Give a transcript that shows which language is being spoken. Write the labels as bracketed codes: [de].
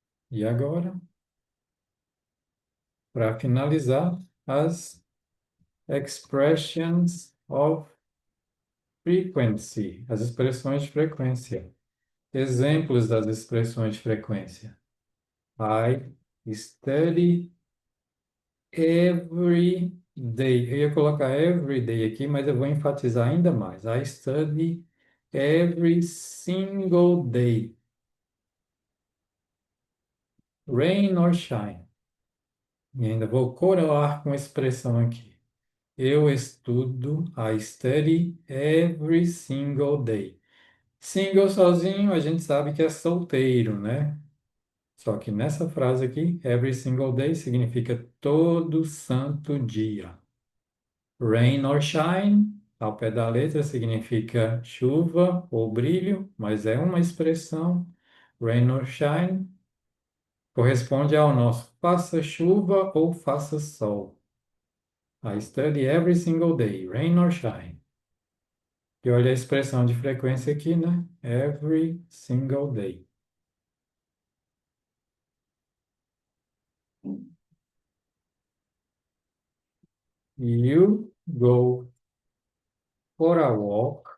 [pt] E agora, para finalizar, as expressions of frequency, as expressões de frequência. Exemplos das expressões de frequência. [en] I study every day. [pt] Eu ia colocar [en] every day [pt] aqui, mas eu vou enfatizar ainda mais. [en] I study every single day. Rain or shine. [pt] E ainda vou coroar com expressão aqui. Eu estudo, [en] I study every single day. [pt] Single sozinho, a gente sabe que é solteiro, né? Só que nessa frase aqui, [en] every single day [pt] significa todo santo dia. [en] Rain or shine, [pt] ao pé da letra, significa chuva ou brilho, mas é uma expressão. [en] Rain or shine [pt] corresponde ao nosso faça chuva ou faça sol. [en] I study every single day, rain or shine. [pt] E olha a expressão de frequência aqui, né? [en] Every single day. You go for a walk.